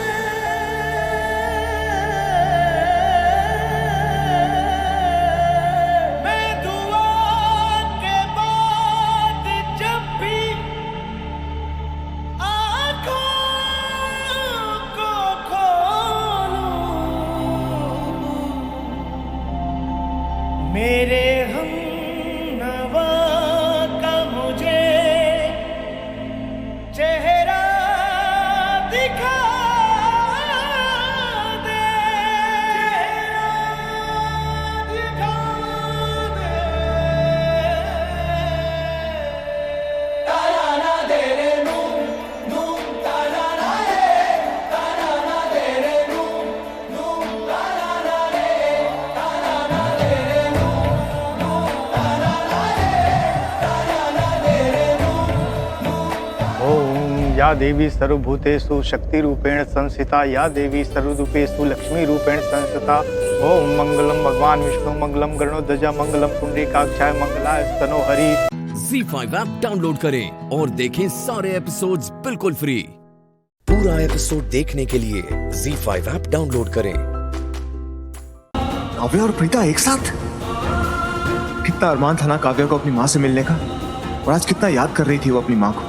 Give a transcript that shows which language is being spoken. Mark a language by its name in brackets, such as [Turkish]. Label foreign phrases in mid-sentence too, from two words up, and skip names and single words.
[Hindi] मैं दुआ के बाद जब भी आँखों को खोलूं, मेरे हमनवा का मुझे चेहरा दिखा दे, चेहरा दिखा दे। तारा ना दे रे नूम नूम, तारा ना रे, तारा ना दे रे नूम नूम, तारा ना रे, तारा ना दे रे नूम नूम, तारा ना रे, तारा ना दे रे नूम नूम। [Sanskrit] ओम या देवी सर्वभूतेषु शक्ति रूपेण संस्थिता, या देवी सर्वरूपेषु लक्ष्मी रूपेण संस्थिता। ओम मंगलम भगवान विष्णु मंगलम गरुड़ध्वजा मंगलम पुंडरीकाक्षाय मंगलाय स्तनो हरि। [Hindi] ZEE5 ऐप डाउनलोड करें और देखें सारे एपिसोड्स बिल्कुल फ्री। पूरा एपिसोड देखने के लिए ZEE5 ऐप डाउनलोड करें। काव्य और प्रीता एक साथ? कितना अरमान था ना काव्य को अपनी माँ से मिलने का, और आज कितना याद कर रही थी वो अपनी माँ को।